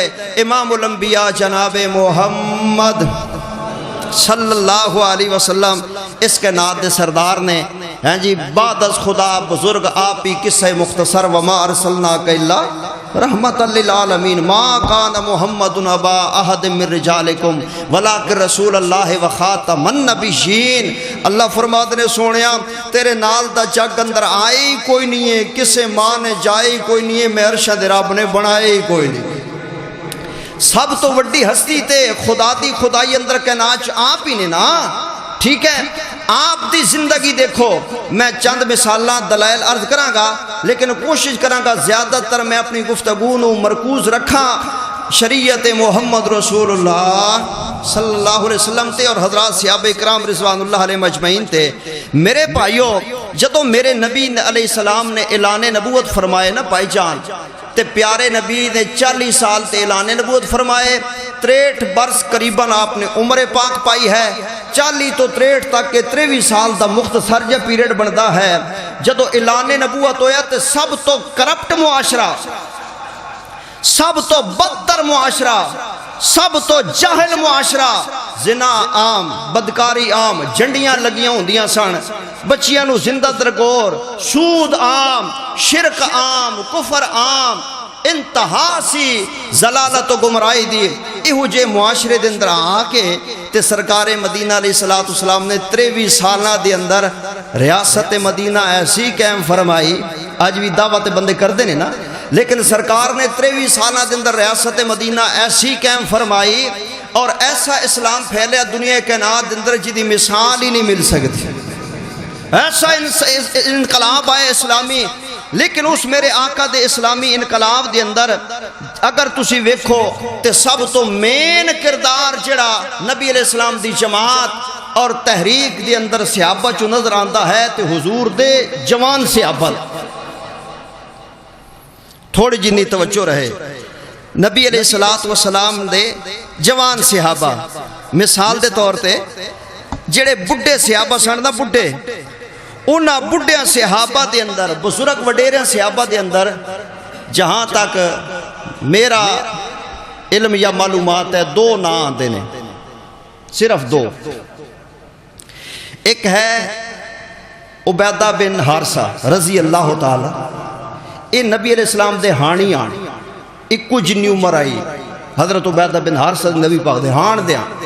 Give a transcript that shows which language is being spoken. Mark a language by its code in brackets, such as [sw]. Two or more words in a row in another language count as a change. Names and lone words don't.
[pa] امام الانبیاء جناب محمد صلی اللہ علیہ وسلم اس کے نات دے سردار نے، ہیں جی [fa] بعد از خدا بزرگ [pa] آپ ہی قصہ مختصر [ar] وما ارسلناک الا رحمت للعالمین ما کان محمد ابا احد من رجالکم ولکن رسول اللہ وخاتم النبیین. [pa] اللہ فرماتے نے سونیا تیرے نال دا جگ اندر آئی کوئی نہیں ہے، کسے ماں نے جائی کوئی نہیں ہے، میں ارشد رب نے بنائے کوئی نہیں. سب تو وڈی ہستی تے خدا دی خدائی اندر کائنات آپ ہی نے نا. ٹھیک ہے، آپ دی زندگی دیکھو. میں چند مثالاں دلائل عرض کراں گا، لیکن کوشش کراں گا زیادہ تر میں اپنی گفتگو نو مرکوز رکھاں شریعت محمد رسول اللہ صلی اللہ علیہ وسلم تے اور حضرات صحابہ کرام رضوان اللہ علیہ مجمعین تے. میرے بھائیو جدوں میرے نبی علیہ السلام نے اعلان نبوت فرمائے نا بھائی جان، تے پیارے نبی نے 40 سال تے اعلان نبوت فرمائے. [ur] 63 برس قریباً آپ نے عمر پاک پائی ہے. [pa] 40 تو 63 تک کے 23 سال دا مختصر جا پیریڈ بندا ہے. جدو اعلان نبوت ہویا تے سب تو کرپٹ معاشرہ، سب تو بدتر معاشرہ، سب تو جاہل معاشرہ، زنا عام، بدکاری عام، جھنڈیاں لگیاں ہوندیاں سن، بچیاں نو زندہ درگور، سود عام، شرک عام، کفر عام، انتہا سی زلالت و گمرائی دی. ایہو جے معاشرے دے اندر آ کے تے سرکار مدینہ علیہ السلام نے 23 سالہ دے اندر ریاست مدینہ ایسی قائم فرمائی. آج بھی دعوت بندے کر دینے نا، لیکن سرکار نے 23 سالہ دے اندر ریاست مدینہ ایسی قائم فرمائی اور ایسا اسلام پھیلیا دنیا کائنات دے اندر جدی مثال ہی نہیں مل سکتی. [ur] ایسا انقلاب آئے اسلامی. [pa] لیکن اس میرے آقا دے اسلامی انقلاب دے اندر اگر تسی ویکھو تے سب تو مین کردار جڑا نبی علیہ السلام دی جماعت اور تحریک دے اندر صحابہ چو نظر آندا ہے تے حضور دے جوان صحابہ. تھوڑی جنی توجہ رہے نبی علیہ الصلوۃ والسلام دے جوان صحابہ مثال دے طور تے جڑے بڈھے صحابہ سن نا بڈھے انہاں بڈھیاں صحابہ دے اندر بزرگ وڈیریاں صحابہ دے اندر جہاں تک میرا علم یا معلومات ہے دو نام آندے نے صرف دو ایک ہے عبیدہ بن حارثہ رضی اللہ تعالی یہ نبی علیہ السلام دے ہانی آن ایکو جنی عمر آئی حضرت عبیدہ بن حارثہ نبی پاک دے ہان دے آن